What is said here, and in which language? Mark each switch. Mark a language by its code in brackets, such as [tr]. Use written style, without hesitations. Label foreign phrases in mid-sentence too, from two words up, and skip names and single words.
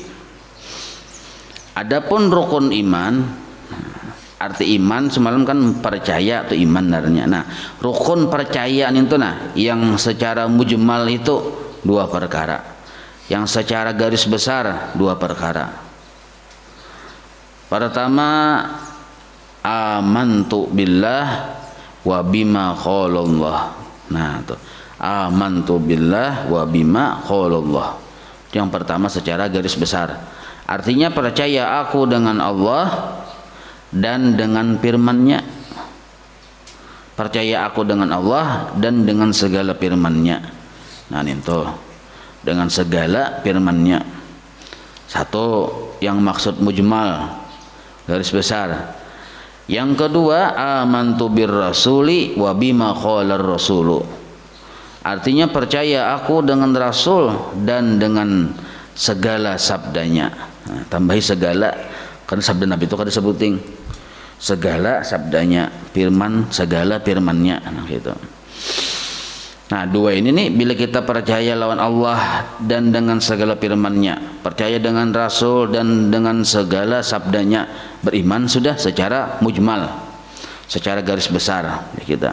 [id] Adapun rukun iman, arti iman semalam kan percaya atau iman narnya. Nah, rukun percayaan itu yang secara mujmal itu dua perkara. Yang secara garis besar dua perkara. [ar] Pertama amantu billah wa bima qalallah. [id] Nah, itu [ar] amantu billah wa bima qalallah. [id] Yang pertama secara garis besar. Artinya percaya aku dengan Allah dan dengan firman-Nya. Percaya aku dengan Allah dan dengan segala firman-Nya. Nah, itu dengan segala firman-Nya. Satu yang maksud mujmal garis besar. Yang kedua [ar] amantu bir rasuli wa bima qalar rasulu. [id] Artinya percaya aku dengan Rasul dan dengan segala sabdanya. Nah, tambahi segala, karena sabda Nabi itu kan disebutin segala sabdanya, firman segala firmannya, nah gitu. Nah, dua ini nih bila kita percaya lawan Allah dan dengan segala firmannya, percaya dengan Rasul dan dengan segala sabdanya, beriman sudah secara mujmal, secara garis besar ya kita.